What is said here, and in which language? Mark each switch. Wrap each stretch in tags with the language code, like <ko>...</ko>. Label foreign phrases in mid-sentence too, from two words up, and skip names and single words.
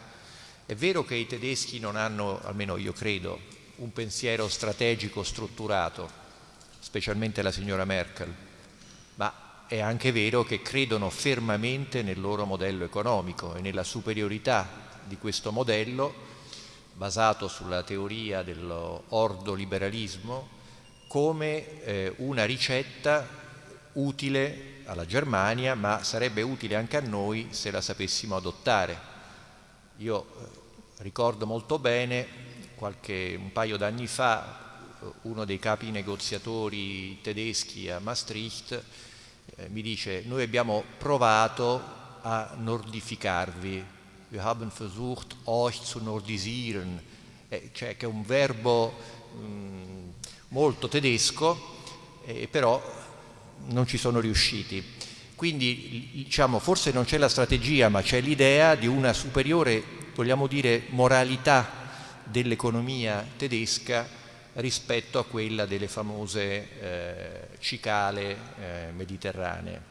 <it>È vero che i tedeschi non hanno, almeno io credo, un pensiero strategico strutturato, specialmente la signora Merkel, ma è anche vero che credono fermamente nel loro modello economico e nella superiorità di questo modello basato sulla teoria dell'ordoliberalismo come una ricetta utile alla Germania, ma sarebbe utile anche a noi se la sapessimo adottare. Io ricordo molto bene, un paio d'anni fa, uno dei capi negoziatori tedeschi a Maastricht mi dice: noi abbiamo provato a nordificarvi.</it> <de>Wir haben versucht, euch zu nordisieren,</de> <it>cioè che è un verbo molto tedesco, però non ci sono riusciti. Quindi, diciamo, forse non c'è la strategia, ma c'è l'idea di una superiore, vogliamo dire, moralità dell'economia tedesca rispetto a quella delle famose cicale mediterranee.</it>